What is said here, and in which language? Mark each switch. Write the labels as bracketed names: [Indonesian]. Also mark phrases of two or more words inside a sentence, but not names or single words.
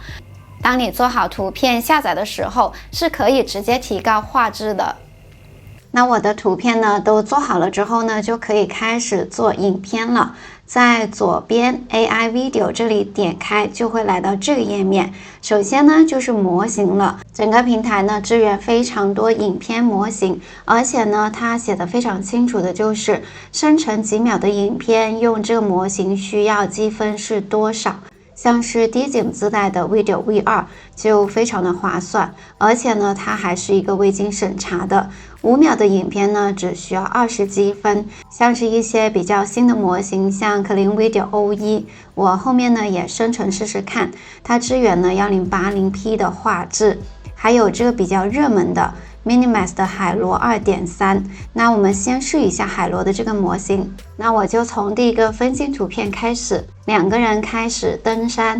[Chinese] 當你做好圖片下載的時候，是可以直接提高畫質的。那我的圖片呢都做好了之後呢，就可以開始做影片了。在左邊 [English] AI Video [Chinese] 這裡點開，就會來到這個頁面。首先呢就是模型了，整個平台呢支援非常多影片模型，而且呢它寫的非常清楚的就是生成幾秒的影片，用這個模型需要積分是多少。像是低景自帶的 Video V2 就非常的划算，而且呢它還是一個未經審查的，5秒的影片呢只需要20積分。像是一些比較新的模型，像 Kling Video O1，我後面呢也生成試試看，它支援呢 1080P 的畫質，還有這個比較熱門的Minimax 的海螺 2.3， 那我們先試一下海螺的這個模型。那我就從第一個分鏡圖片開始，2個人開始登山。